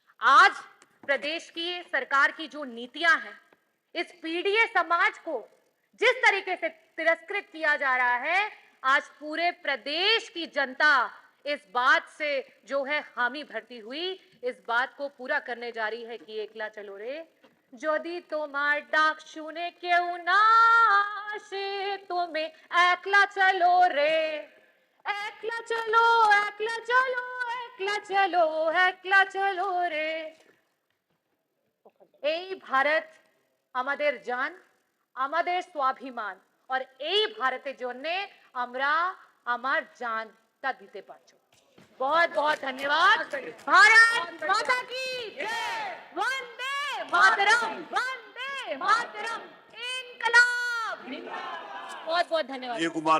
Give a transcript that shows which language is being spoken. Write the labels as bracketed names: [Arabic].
[Hindi] आज प्रदेश की सरकार की जो नीतियां हैं, इस पीड़ित समाज को जिस तरीके से तिरस्कृत किया जा रहा है, आज पूरे प्रदेश की जनता इस बात से जो है हामी भरती हुई इस बात को पूरा करने जा रही है कि एकला चलो रे। [Bangla] যদি তোমার ডাক শুনে কেউ না আসে, তুমি একলা চলো রে, একলা চলো, একলা চলো, একলা চলো, একলা চলো রে। এই ভারত আমাদের জান, আমাদের স্বাভিমান, और এই ভারতের জন্য আমরা আমার জানটা দিতে পারছো। [Hindi] बहुत बहुत धन्यवाद। भारत माता की जय। वंदे मातरम, वंदे मातरम, इनकलाब। बहुत बहुत धन्यवाद।